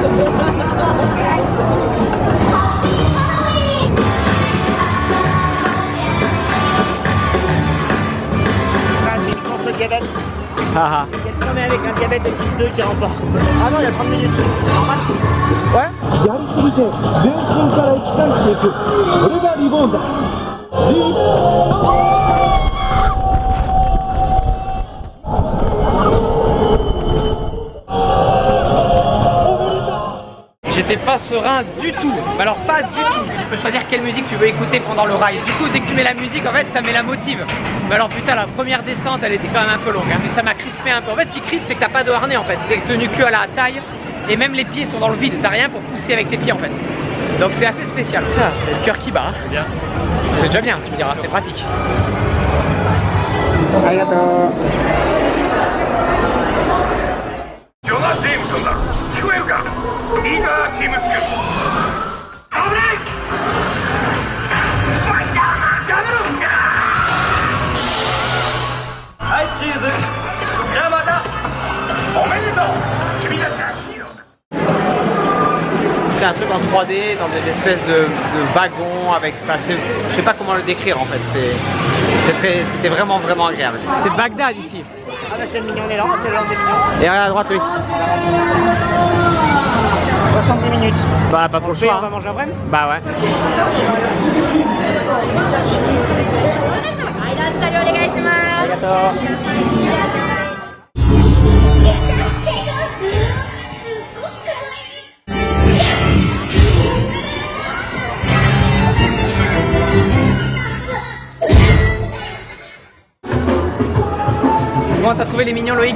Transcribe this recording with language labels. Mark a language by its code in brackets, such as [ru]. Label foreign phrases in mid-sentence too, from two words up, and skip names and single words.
[fr] Ah, c'est une course de diabète. Haha. Quelqu'un mais avec un diabète de type 2 qui remporte. Ah non, il y a 30 minutes. Normal. Ouais. [ja] やりすぎて全身から液体していく、それがリボーンだ。 [fr] J'étais pas serein du tout, mais alors pas du tout. Tu peux choisir quelle musique tu veux écouter pendant le ride. Du coup, dès que tu mets la musique, en fait, ça met la motive. Mais alors putain, la première descente, elle était quand même un peu longue, hein. Mais ça m'a crispé un peu. En fait, ce qui crispe, c'est que t'as pas de harnais en fait. T'es tenu que à la taille, et même les pieds sont dans le vide. T'as rien pour pousser avec tes pieds en fait. Donc c'est assez spécial. Ah, le cœur qui bat. C'est bien. C'est déjà bien, tu me diras, c'est pratique. Arigato. [ja] ジョナ・ジェームソンだ。聞こえるか？リーダーチームスク。危ない！ファイターダブル！はいチーズ。じゃあまた。 [fr] c'était un truc en 3D dans des espèces de wagons avec, enfin, je sais pas comment le décrire en fait, c'était vraiment agréable. C'est Bagdad ici. Ah bah c'est le mignon des landes, c'est le land des mignons. Et regarde à droite, Loïc. 70 minutes. Bah pas trop le On choix. va manger après. Bah ouais. [ja] 間スタジオお願いします。ありがとう。 [fr] Comment t'as trouvé les mignons, Loïc?